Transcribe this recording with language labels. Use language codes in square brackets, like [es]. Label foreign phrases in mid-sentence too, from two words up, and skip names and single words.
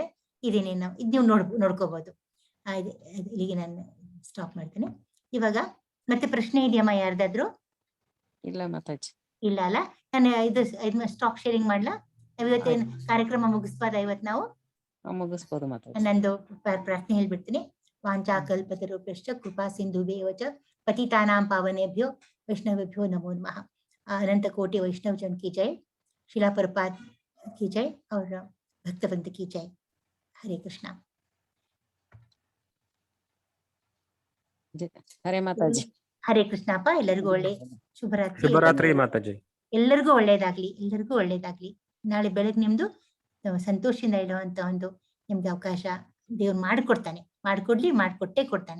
[kn] ಇದು ನೀವು ನೋಡ್ಕೋಬಹುದು. ಇಲ್ಲಿಗೆ ನಾನು ಸ್ಟಾಪ್ ಮಾಡ್ತೇನೆ. ಇವಾಗ ಮತ್ತೆ ಪ್ರಶ್ನೆ ಇದೆಯಮ್ಮ ಯಾರ್ದಾದ್ರು? ಇಲ್ಲ ಮಾತಾಜಿ. ಇಲ್ಲ ಅಲ್ಲ. ನಾನು ಇದು [en] stock sharing [kn] ಮಾಡ್ಲಾ? ಇವತ್ತೇನು ಕಾರ್ಯಕ್ರಮ ಮುಗಿಸ್ಬೋದಾ ಇವತ್ತು ನಾವು? ಮುಗಿಸ್ಬೋದು ಮಾತಾಜಿ. ನಂದು ಪ್ರಾರ್ಥನೆ ಹೇಳ್ಬಿಡ್ತೀನಿ. [sa] ವಾಂಚಾಕಲ್ಪತರುಭ್ಯಶ್ಚ ಕೃಪಾ ಸಿಂಧುಭ್ಯೇವ ಚ ಪತಿತಾನಾಂ ಪಾವನೇಭ್ಯೋ ವೈಷ್ಣವೇಭ್ಯೋ ನಮೋ ನಮಃ. [hi] अनंत कोटि वैष्णव जन की जय, शिला प्रपात की जय और भक्तवंत की जय. हरे कृष्णा. [kn] ಹರೇ ಮಾತಾಜಿ. ಹರೇ ಕೃಷ್ಣಪ್ಪ. ಎಲ್ಲರಿಗೂ ಒಳ್ಳೆ ಶುಭರಾತ್ರಿ. ಶುಭರಾತ್ರಿ ಮಾತಾಜಿ. ಎಲ್ಲರಿಗೂ ಒಳ್ಳೇದಾಗ್ಲಿ, ಎಲ್ಲರಿಗೂ ಒಳ್ಳೇದಾಗ್ಲಿ. ನಾಳೆ ಬೆಳಗ್ಗೆ ನಿಮ್ದು ಸಂತೋಷದಿಂದ ಇಡುವಂತ ಒಂದು ನಿಮ್ಗೆ ಅವಕಾಶ ದೇವ್ರು ಮಾಡಿಕೊಡ್ತಾನೆ, ಮಾಡಿಕೊಟ್ಟೇ ಕೊಡ್ತಾನೆ.